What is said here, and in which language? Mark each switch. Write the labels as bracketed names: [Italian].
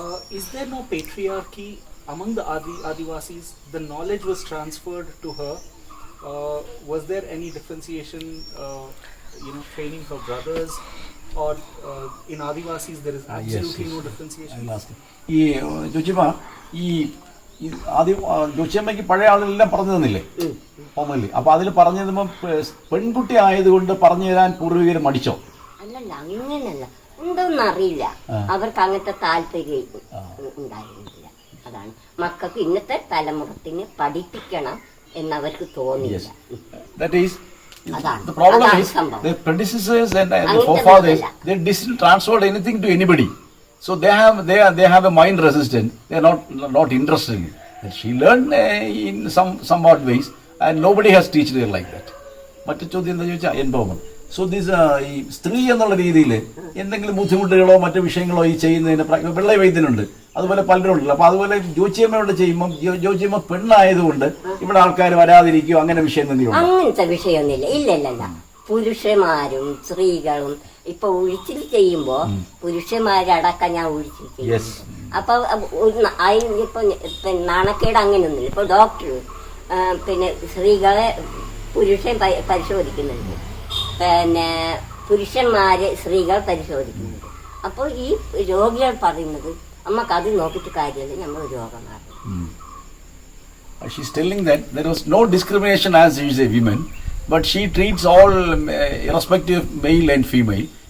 [English] Is there no patriarchy among the Adivasis? The knowledge was transferred to her. Was there any differentiation, training for brothers? or in Adivasis there is absolutely no differentiation? I will ask you. [Malayalam] ഈ ജോച്ചിമ്മ ഈ ആദ്യം ജോച്ചിയമ്മയ്ക്ക് പഴയ ആളുകളെല്ലാം പറഞ്ഞു തന്നില്ലേ formally? അപ്പൊ അതിൽ പറഞ്ഞു തരുമ്പോ പെൺകുട്ടി ആയതുകൊണ്ട് പറഞ്ഞു തരാൻ പൂർവികർ മടിച്ചോ? അല്ലല്ല, അങ്ങനെയല്ല, ഉണ്ടോന്ന് അറിയില്ല. അവർക്ക് അങ്ങനത്തെ താല്പര്യം ഉണ്ടായിരുന്നില്ല. അതാണ് മക്കൾക്ക് ഇന്നത്തെ തലമുറത്തിന് പഠിപ്പിക്കണം എന്നവർക്ക് തോന്നിയില്ല. [English] That is, the problem is their predecessors and the forefathers, they didn't transfer anything to anybody. So they have a mind resistant. They are not interested in it. And she learned in somewhat ways, and nobody has taught her like that. [Malayalam] മറ്റു ചോദ്യം എന്താ ചോദിച്ചാൽ എൻപവർമെന്റ്. So this ഈ സ്ത്രീ എന്നുള്ള രീതിയിൽ എന്തെങ്കിലും ബുദ്ധിമുട്ടുകളോ മറ്റു വിഷയങ്ങളോ ഈ ചെയ്യുന്നതിന് വെള്ള വൈദ്യനുണ്ട്, അതുപോലെ പലരും ഉണ്ടല്ലോ. അപ്പൊ അതുപോലെ ജോച്ചിയമ്മയോട് ചെയ്യുമ്പോൾ ജോച്ചിയമ്മ പെണ്ണായതുകൊണ്ട് ഇവിടെ ആൾക്കാർ വരാതിരിക്കും, അങ്ങനെ വിഷയം എന്തെങ്കിലും അങ്ങനത്തെ വിഷയമൊന്നുമില്ല. ഇല്ലല്ല, പുരുഷന്മാരും സ്ത്രീകളും ഇപ്പൊ ഒഴിച്ചിൽ ചെയ്യുമ്പോ പുരുഷന്മാരടക്കം ഞാൻ ഒഴിച്ചിൽ ചെയ്യും. അപ്പൊ ഇപ്പൊ നാണക്കേട് അങ്ങനെയൊന്നുമില്ല. ഇപ്പൊ ഡോക്ടർ പിന്നെ സ്ത്രീകളെ പുരുഷൻ പരിശോധിക്കുന്നുണ്ട്, പിന്നെ പുരുഷന്മാരെ സ്ത്രീകൾ പരിശോധിക്കുന്നുണ്ട്. അപ്പോൾ ഈ രോഗികൾ പറയുന്നത് നമുക്ക് അത് നോക്കിയിട്ട് കാര്യമില്ല, നമ്മൾ രോഗം മാറും. [English] She's telling that there was no discrimination as is a women, but she treats all irrespective of male and female.